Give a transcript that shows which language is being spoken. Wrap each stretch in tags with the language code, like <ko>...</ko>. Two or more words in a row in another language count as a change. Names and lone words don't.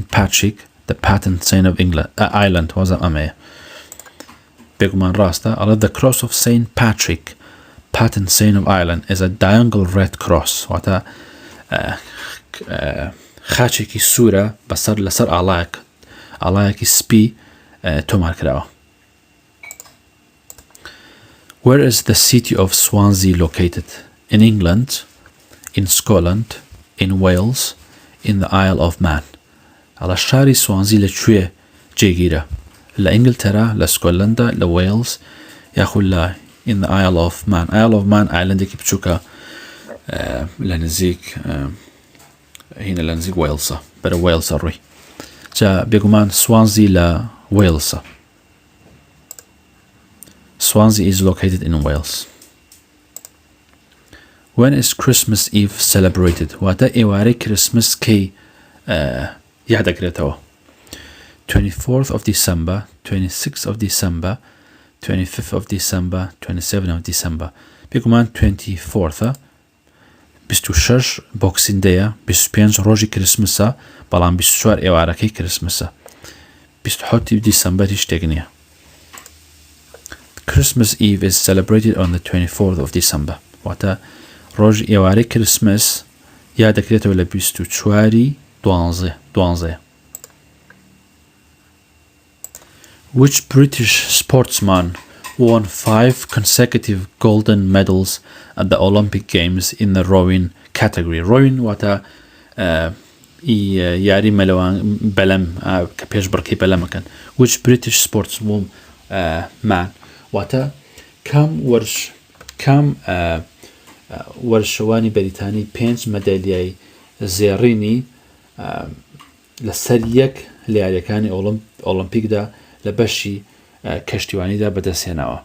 <en>Patrick the patron saint of England Ireland</en> <ckb>وازم ئەمەیە بێگومان ڕاستە ئەڵێ</ckb> <en>the cross of St. Patrick patron saint of Ireland is a diagonal red cross</en> <ckb>واتە خاچێکی سوورە بەسەر لەسەر ئاڵایەکی سپی تۆمار کراوە.</ckb> <en>Where is the city of Swansea located? In England, in Scotland, in Wales, in the Isle of Man.</en> <ckb>على شاری سوانزی لەکوێ جێگیرە؟ لە ئینگلتەرا، لە سکۆتلەندا، لە وێلز یاخود لە</ckb> <en>in the Isle of Man.</en> <ckb>Isle of Man ئایلەندێکی بچووکە لە نزیک هینە لە نزیک وێلزە بەرە وێلزە ڕووی جا بێگومان سوانزی لە وێلزە.</ckb> <en>Swansea is located in Wales. When is Christmas Eve celebrated?</en> <ckb>واتە ئێوارەی کریسمس کەی یادەکرێتەوە.</ckb> <en>24th of December, 26th of December, 25th of December, 27th of December.</en> <ckb>بێگومان 24th 26 بۆکسین دەیە، 25 ڕۆژی کریسمسە، بەڵام 24 ئێوارەکەی کریسمسە. 27 دیسەمبەری شتێک نییە.</ckb> <en>Christmas Eve is celebrated on the 24th of December.</en> <ckb>واتە ڕۆژی ئێوارەی کریسمس یادەکرێتەوە لە 24 دوانزە.</ckb> <en>Which British sportsman won 5 consecutive golden medals at the Olympic Games in the rowing category?</en> <ckb>Rowing واتە یاری مەلەوان بەلەم کە پێش بڕکەی بەلەمەکەن.</ckb> <en>Which British sportsman</en> <ckb>واتە کام وەرشەوانی بەریتانی 5 مەدالیای زێڕینی لەسەر یەک لە یاریەکانی ئۆلمپیکدا لە بەشی کەشتیوانیدا بەدەستهێناوە.</ckb>